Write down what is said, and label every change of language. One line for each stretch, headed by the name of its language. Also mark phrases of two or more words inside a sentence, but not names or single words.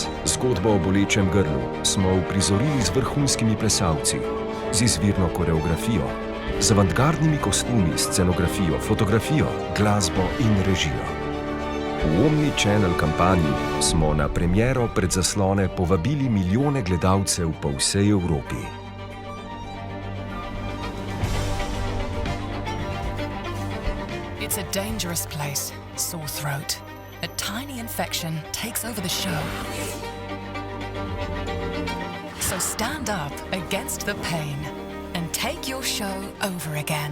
Slovenian: Zgodbo o bolečem grlu smo uprizorili z vrhunskimi plesalci, z izvirno koreografijo, z avantgardnimi kostumi, scenografijo, fotografijo, glasbo in režijo. V Omnichannel kampanji smo na premiero pred zaslone povabili milijone gledalcev po vsej Evropi.
English: It's a dangerous place, sore throat. A tiny infection takes over the show. So stand up against the pain and take your show over again.